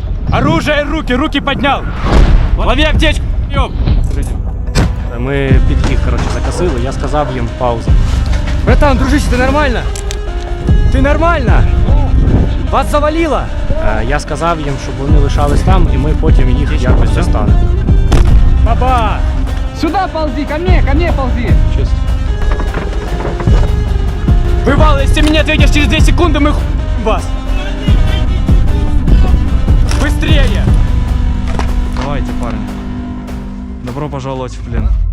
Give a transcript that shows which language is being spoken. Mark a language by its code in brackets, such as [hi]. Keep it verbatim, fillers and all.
[ru] Оружие, руки, руки поднял. Лови аптечку. Ёб. [uk] Ми під їх, коротше, закосили, я сказав їм пауза. [ru] Братан, дружище, ты нормально? Ты нормально? Вас завалило? [uk] Е, Я сказав їм, щоб вони лишались там, і ми потім їх якось достанемо. [ru] Баба! Сюда ползи, ко мне, ко мне ползи. Чисто. Бывало, если меня ответишь через две секунды, мы ху... вас. Быстрее! Давайте, парни. Добро пожаловать в плен.